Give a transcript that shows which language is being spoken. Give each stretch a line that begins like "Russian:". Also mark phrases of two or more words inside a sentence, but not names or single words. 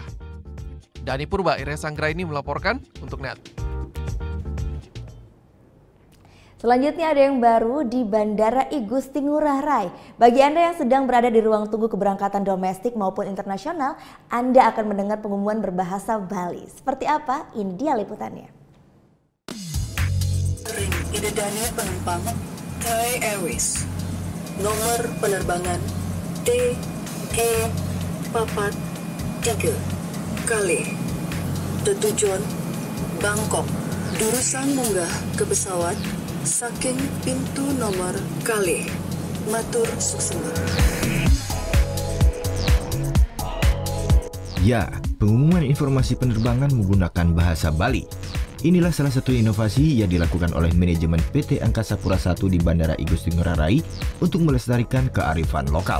Indonesian: Dani Purba, Ires Anggraini melaporkan untuk NET. Selanjutnya ada yang baru di Bandara I Gusti Ngurah Rai. Bagi Anda yang sedang berada di ruang tunggu keberangkatan domestik maupun internasional, Anda akan mendengar pengumuman berbahasa Bali. Seperti apa? Ini dia liputannya.
Balinese: Ring idedane penumpang Thai Airways.
Indonesian: Nomor penerbangan TE43 kali. Tujuan Bangkok.
Balinese: Jurusan munggah ke pesawat saking pintu nomor kali. Matur suksema.
Indonesian: Ya, pengumuman informasi penerbangan menggunakan bahasa Bali. Inilah salah satu inovasi yang dilakukan oleh manajemen PT Angkasa Pura I di Bandara I Gusti Ngurah Rai untuk melestarikan kearifan lokal.